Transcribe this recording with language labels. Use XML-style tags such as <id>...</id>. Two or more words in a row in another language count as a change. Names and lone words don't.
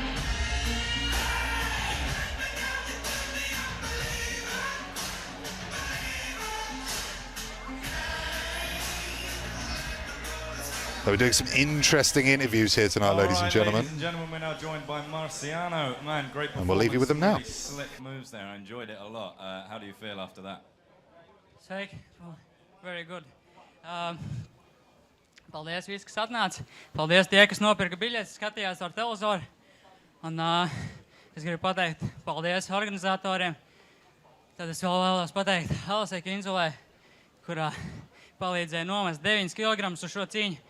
<en>So we're doing some interesting interviews here tonight, ladies and gentlemen. Ladies and gentlemen, we're now joined by Marciano. Man, great performance. And we'll leave you with them now. Really slick moves there. I enjoyed it a lot. How do you feel after that? Sveiki. Well, very good.</en> <lv>Paldies, visi, kas atnāca. Paldies tie, kas nopirka biļetes, skatījās ar televizoru. Un es gribu pateikt paldies organizatoriem. Tad es vēl vēlos pateikt Elvisai Kinzulai, kurā palīdzēja nomest 9 kg uz šo cīņu.</lv>